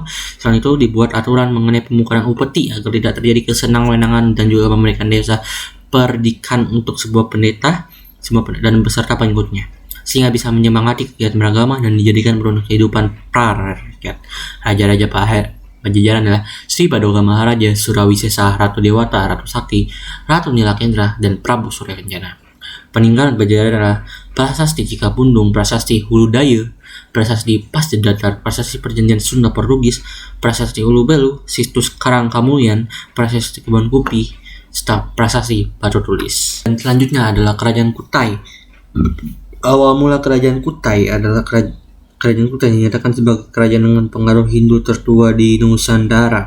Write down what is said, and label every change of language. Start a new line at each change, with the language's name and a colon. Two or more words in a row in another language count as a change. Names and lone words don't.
Indonesian: Selain itu, dibuat aturan mengenai pemukulan upeti agar tidak terjadi kesenang-wenangan dan juga memberikan desa perdikan untuk sebuah pendeta dan beserta pengikutnya, sehingga bisa menyemangati kegiatan beragama dan dijadikan perusahaan kehidupan pra-rakyat. Raja-raja Pajajaran adalah Sri Baduga Maharaja, Surawisesa, Ratu Dewata, Ratu Sakti, Ratu Nilakendra, dan Prabu Surya Kencana. Peninggalan Pajajaran adalah Prasasti Cikapundung, Prasasti Huludaya, Prasasti Pasdedatar, Prasasti Perjanjian Sunda Portugis, Prasasti Ulu Belu, Situs Karangkamulyan, Prasasti Kebon Kupi, serta Prasasti Batu Tulis. Dan selanjutnya adalah Kerajaan Kutai. Awal mula Kerajaan Kutai adalah Kerajaan Kutai dinyatakan sebagai kerajaan dengan pengaruh Hindu tertua di Nusantara.